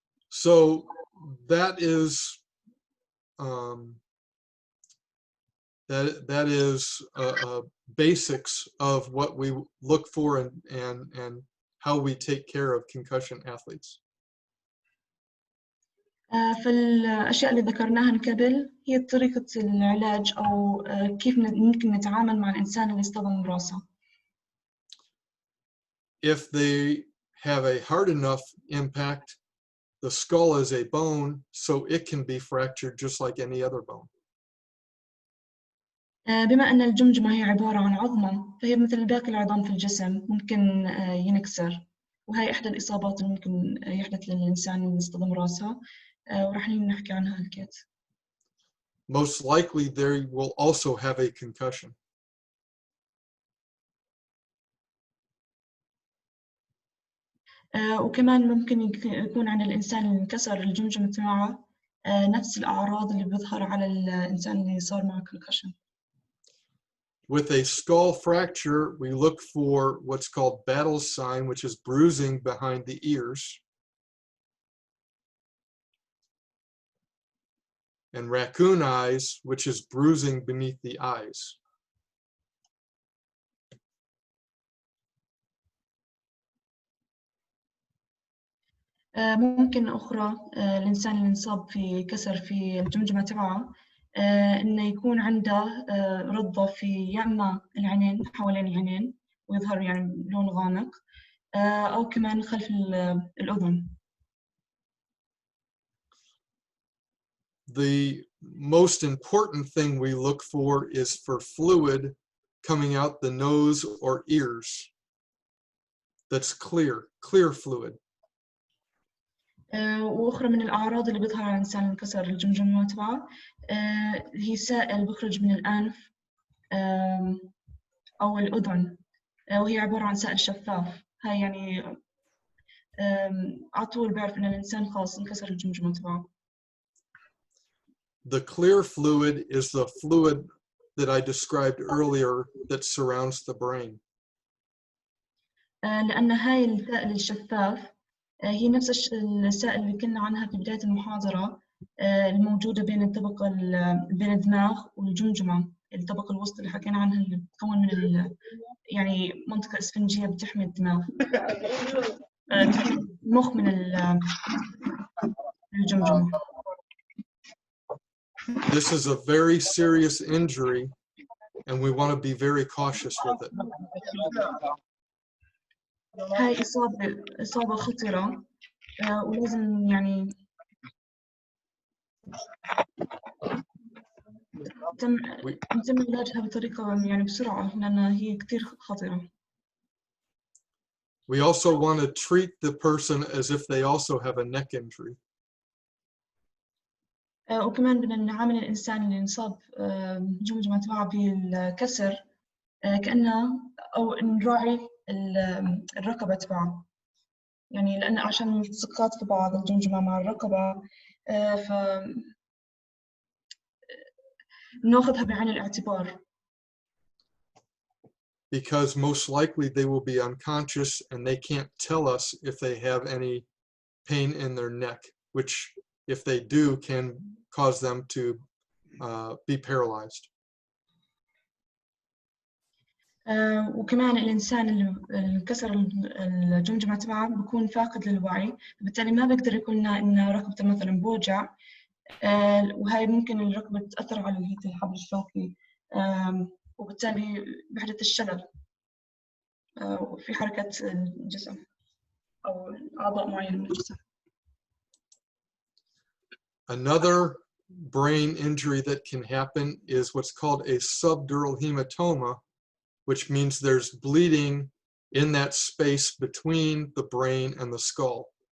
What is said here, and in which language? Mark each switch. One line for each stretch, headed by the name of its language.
English: So that is basics of what we look for and how we take care of concussion athletes.
Arabic: فالأشياء اللي ذكرناها من قبل هي طريقة العلاج أو كيف ممكن نتعامل مع الإنسان اللي اصطدم براسه.
English: If they have a hard enough impact, the skull is a bone, so it can be fractured just like any other bone.
Arabic: بما أن الجمجمة هي عبارة عن عظمة فهي مثل باقي العظام في الجسم ممكن ينكسر، وهي إحدى الإصابات اللي ممكن يحدث للإنسان اللي يصطدم راسه، وراح نحكي عنها هالكيت.
English: Most likely they will also have a concussion.
Arabic: وكمان ممكن يكون عند الإنسان اللي انكسر الجمجمة تبعه نفس الأعراض اللي بتظهر على الإنسان اللي صار معه concussion.
English: With a skull fracture, we look for what's called battle sign, which is bruising behind the ears. And raccoon eyes, which is bruising beneath the eyes.
Arabic: ممكن أخرى الإنسان اللي انصاب في كسر في الجمجمة تبعه إنه يكون عنده رضة في يا إما العينين حوالين العينين ويظهر يعني لون غامق، أو كمان خلف الأذن.
English: The most important thing we look for is for fluid coming out the nose or ears that's clear fluid.
Arabic: وأخرى من الأعراض اللي بيظهر على الإنسان اللي انكسر الجمجمة تبعه هي سائل بخرج من الأنف أو الأذن، وهي عبارة عن سائل شفاف. هاي يعني على طول بعرف إن الإنسان خلاص انكسر الجمجمة تبعه.
English: The clear fluid is the fluid that I described earlier that surrounds the brain.
Arabic: لأن هاي السائل الشفاف هي نفس السائل اللي كنا عنها في بداية المحاضرة الموجودة بين بين الدماغ والجمجمة، الطبقة الوسطى اللي حكينا عنها اللي بتكون من يعني منطقة إسفنجية بتحمي الدماغ، المخ من الجمجمة.
English: This is a very serious injury and we want to be very cautious with it.
Arabic: هاي إصابة خطرة ولازم يعني يتم علاجها بطريقة يعني بسرعة لأنها هي كتير خطرة.
English: We also want to treat the person as if they also have a neck injury.
Arabic: وكمان بدنا نعامل الإنسان اللي انصاب جمجمة تبعه بالكسر كأنه أو نراعي الرقبة تبعه، يعني لأن عشان التصقات في بعض الجمجمة مع الرقبة ف ناخذها بعين الاعتبار.
English: Because most likely they will be unconscious and they can't tell us if they have any pain in their neck, which if they do can cause them to be paralyzed.
Arabic: وكمان الإنسان اللي انكسر الجمجمة تبعه بيكون فاقد للوعي، بالتالي ما بيقدر يقول لنا إن ركبته مثلا بوجع، وهي ممكن الركبة تأثر على الحبل الشوكي وبالتالي بحدث الشلل في حركة الجسم أو أعضاء معينة من الجسم.
English: Another brain injury that can happen is what's called a subdural hematoma, which means there's bleeding in that space between the brain and the skull.